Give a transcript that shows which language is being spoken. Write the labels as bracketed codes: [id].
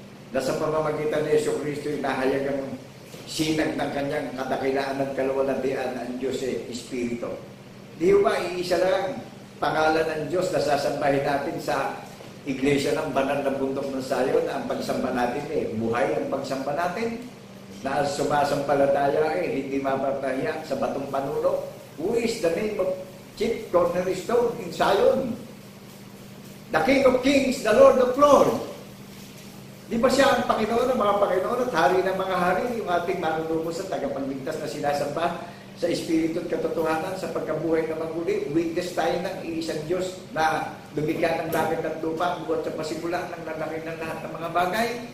[tl] Na sa pamamagitan ni Jesucristo ay nahayag ang sinag ng kanyang kadakilaan at kaluwalhatian ang Diyos Espiritu. Di ba iisa lang pangalan ng Diyos na sasambahin natin sa iglesia ng banal na bundok ng Sayon na ang pagsamba natin buhay ang pagsamba natin na sumasampalataya hindi mapapahiya sa batong panulo. [en] Who is the name of Chief Cornerstone in Zion? The King of Kings, the Lord of Lords. [tl] Di ba siya ang Panginoon ng mga Panginoon at Hari ng mga Hari, yung ating manunubos at tagapagligtas na sinasamba sa Espiritu at katotohanan sa pagkabuhay na maguli? Witness tayo ng iisang Diyos na lumikha ng langit at lupa buhat sa pasimula ng lalaki ng lahat ng mga bagay.